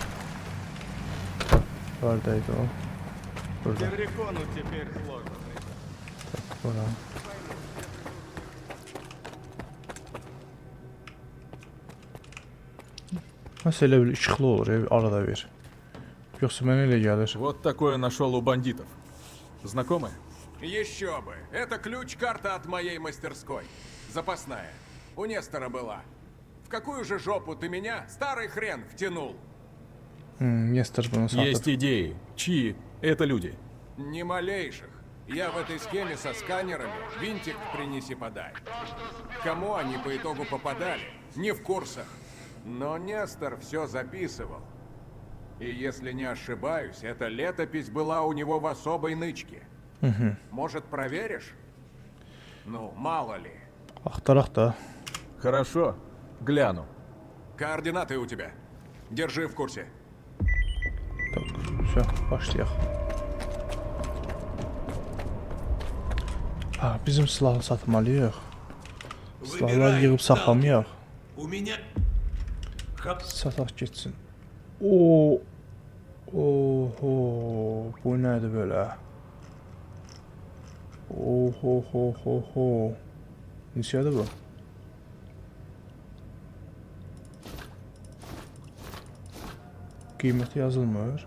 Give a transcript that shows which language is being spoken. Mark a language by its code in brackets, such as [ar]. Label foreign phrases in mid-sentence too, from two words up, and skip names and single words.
[tr] Neredeydi o? Burada. [az] Bura. Nasıl elə bir işıqlı olur arada bir. Yoxsa mənə elə gəlir. [ru] Вот такое нашел у бандитов. Знакомые? Еще бы. Это ключ-карта от моей мастерской. Запасная. У Нестора была. В какую же жопу ты меня, старый хрен, втянул? [az] Нестор bunu satıb. [ru] Есть идеи. Чьи? Это люди. Ни малейших. Я в этой схеме со сканерами винтик принеси-подай. Кому они по итогу попадали? Не в курсах. Но Нестор все записывал. И если не ошибаюсь, эта летопись была у него в особой нычке. Может, проверишь? Ну, мало ли. [az] Axtaraq da. [ru] Хорошо. Гляну. Координаты у тебя. Держи в курсе. Tak, все, [az] başlayaq. Ha, bizim silahı satmalıyıq. Silahları yığıb saxlamayaq. [ru] У меня... [az] Sataq getsin. Oo. Oho, bu nədir belə? Oho ho ho ho. Neçədir bu? Qiyməti yazılmır.